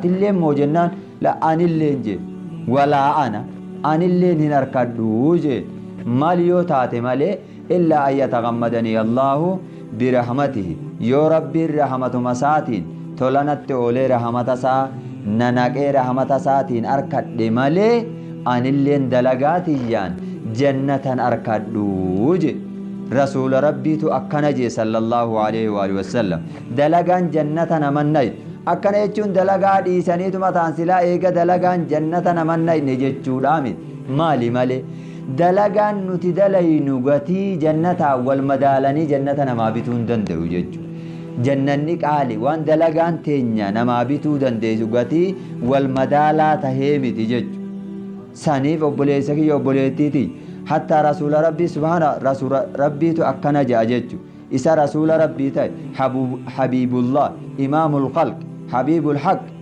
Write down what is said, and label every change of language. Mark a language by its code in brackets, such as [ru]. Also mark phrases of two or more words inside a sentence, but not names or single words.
[om] atillee moo jennaan la anilleen je walaa ana anilleen hin arkadhu je mal yoo taate malee [ar] إلا أن يتغمدني الله برحمته [om] yoo rabbiin rahmatuma isaatiin tolanatti oolee rahmata isaa nanaqee rahmata isaatiin arkadhe malee anilleen dalagaatiyyaan jannatan arkadhu je rasuula rabbiitu akkana je [ar] صلى الله عليه وعلى آله وسلم [om] dalagaan jannata namannay akkana jechuun dalagaa dhiisaniituma ta'an silaa eega dalagaan jannata namannay ne jechuudha maali malee dalagaan nuti dalaynu gatii jannataa wal madaalanii jannata namaa bituu hin danda'u jechuudha jannanni qaali waan dalagaan teenya namaa bituu dandeessu gatii wal madaalaa tahee miti jechuudha saniif obboleessa kiyya obboleettiiti hatta rasuula rabbii subhaana rasuula rabbiitu akkana ja'a jechuudha isa rasuula rabbii ta'e [ar] حبيب الله إمام الخلق حبيب الحق